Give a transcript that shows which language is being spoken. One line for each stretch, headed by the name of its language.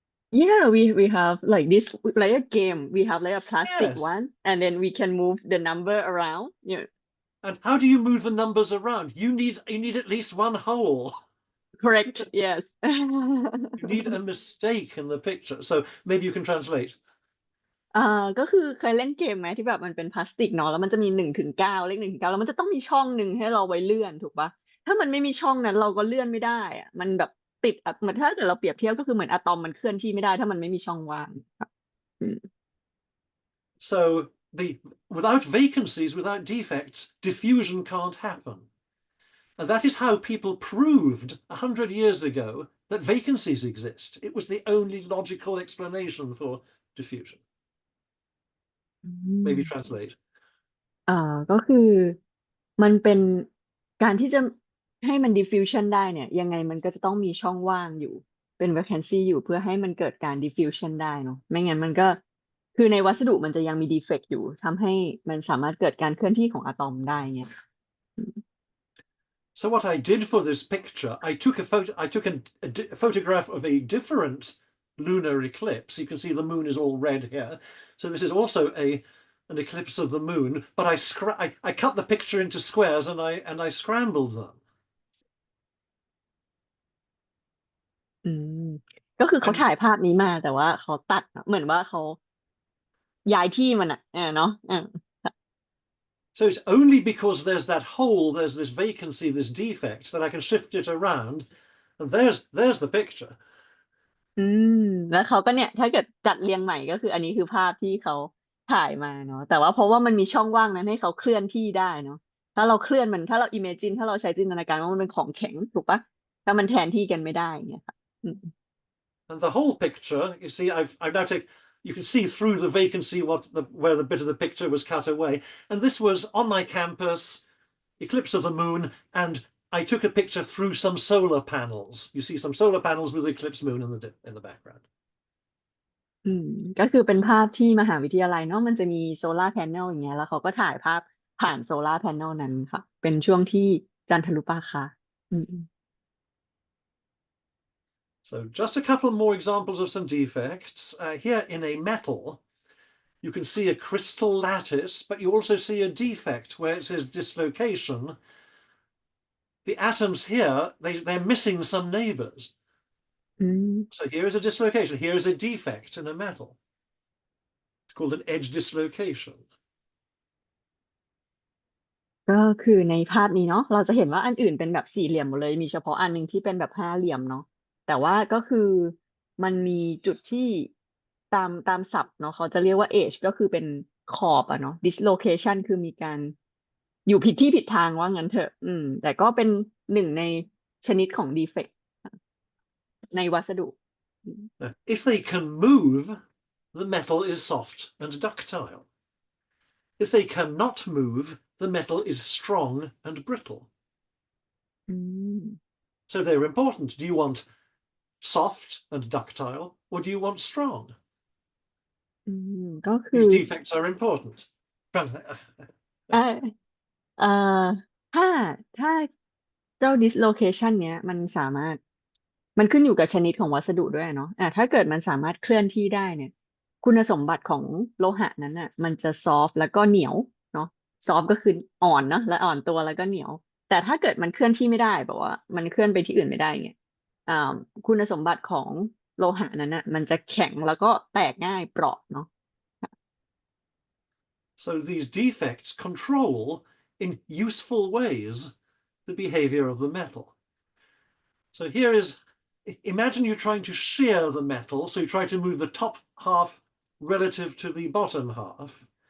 English: Yeah, we have like this like a game. We have like a plastic Yes. one, and then we can move the number around. Yeah, And how do you move the numbers around? You need at least one hole. correct. Yes. You need a mistake in the picture. So maybe you can translate.
Thai: ก็คือเคยเล่นเกมไหมที่แบบมันเป็นพลาสติกเนาะแล้วมันจะมี1 ถึง 9เลข1 ถึง 9แล้วมันจะต้องมีช่องหนึ่งให้เราไว้เลื่อนถูกปะถ้ามันไม่มีช่องนั้นเราก็เลื่อนไม่ได้อะมันแบบติดอะเหมือนถ้าเกิดเราเปรียบเทียบก็คือเหมือนอะตอมมันเคลื่อนที่ไม่ได้ถ้ามันไม่มีช่องว่างครับอืม
English: So without vacancies, without defects, diffusion can't happen. And that is how people proved 100 years ago that vacancies exist. It was the only logical explanation for diffusion. อืม Maybe translate.
Thai: ก็คือมันเป็นการที่จะให้มัน diffusion ได้เนี่ยยังไงมันก็จะต้องมีช่องว่างอยู่เป็น vacancy อยู่เพื่อให้มันเกิดการ diffusion ได้เนาะไม่งั้นมันก็คือในวัสดุมันจะยังมี defect อยู่ทำให้มันสามารถเกิดการเคลื่อนที่ของอะตอมได้เนี่ย
English: So what I did for this picture, I took a photograph of a different lunar eclipse. You can see the moon is all red here. So this is also a an eclipse of the moon, but I cut the picture into squares and I scrambled them.
Thai: อืมก็คือเขา
English: And
Thai: ถ่ายภาพนี้มาแต่ว่าเขาตัดอะเหมือนว่าเขาย้ายที่มันอ่ะเนาะ
English: so it's only because there's that hole, there's this vacancy, this defect, that I can shift it around. And there's the picture.
Thai: อืมแล้วเขาก็เนี่ยถ้าเกิดจัดเรียงใหม่ก็คืออันนี้คือภาพที่เขาถ่ายมาเนาะแต่ว่าเพราะว่ามันมีช่องว่างนั้นให้เขาเคลื่อนที่ได้เนาะถ้าเราเคลื่อนมันถ้าเราอิมเมจินถ้าเราใช้จินตนาการว่ามันเป็นของแข็งถูกปะถ้ามันแทนที่กันไม่ได้เนี่ยค่ะอืม
English: And the whole picture, you see, I've now taken, you can see through the vacancy where the bit of the picture was cut away. And this was on my campus, eclipse of the moon, and I took a picture through some solar panels. You see some solar panels with the eclipse moon in the background.
Thai: อืมก็คือเป็นภาพที่มหาวิทยาลัยเนาะมันจะมีโซลาร์แผงอย่างเงี้ยแล้วเขาก็ถ่ายภาพผ่านโซลาร์แผงนั้นค่ะเป็นช่วงที่จันทรุปราคาอืม
English: So just a couple more examples of some defects. Here in a metal, you can see a crystal lattice, but you also see a defect where it says dislocation. The atoms here, they're missing some neighbors. อืม So here is a dislocation. Here is a defect in a metal. It's called an edge dislocation.
Thai: ก็คือในภาพนี้เนาะเราจะเห็นว่าอันอื่นเป็นแบบสี่เหลี่ยมหมดเลยมีเฉพาะอันหนึ่งที่เป็นแบบห้าเหลี่ยมเนาะแต่ว่าก็คือมันมีจุดที่ตามศัพท์เนาะเขาจะเรียกว่า edge ก็คือเป็นขอบอะเนาะ dislocation คือมีการอยู่ผิดที่ผิดทางว่างั้นเถอะแต่ก็เป็นหนึ่งในชนิดของ defect ในวัสดุ
English: Now, if they can move, the metal is soft and ductile. If they cannot move, the metal is strong and brittle. อืม So they're important. Do you want soft and ductile, or do you want strong?
Thai: อืมก็คือ
English: These defects are important.
Thai: เออเอ่อถ้าถ้าเจ้า dislocation เนี้ยมันสามารถมันขึ้นอยู่กับชนิดของวัสดุด้วยเนาะถ้าเกิดมันสามารถเคลื่อนที่ได้เนี่ยคุณสมบัติของโลหะนั้นอ่ะมันจะ soft แล้วก็เหนียวเนาะ soft ก็คืออ่อนเนาะและอ่อนตัวแล้วก็เหนียวแต่ถ้าเกิดมันเคลื่อนที่ไม่ได้แบบว่ามันเคลื่อนไปที่อื่นไม่ได้เงี้ยอ่าคุณสมบัติของโลหะนั้นอ่ะมันจะแข็งแล้วก็แตกง่ายเปราะเนาะ
English: So these defects control, in useful ways, the behavior of the metal. So here is, imagine you're trying to shear the metal, so you try to move the top half relative to the bottom half.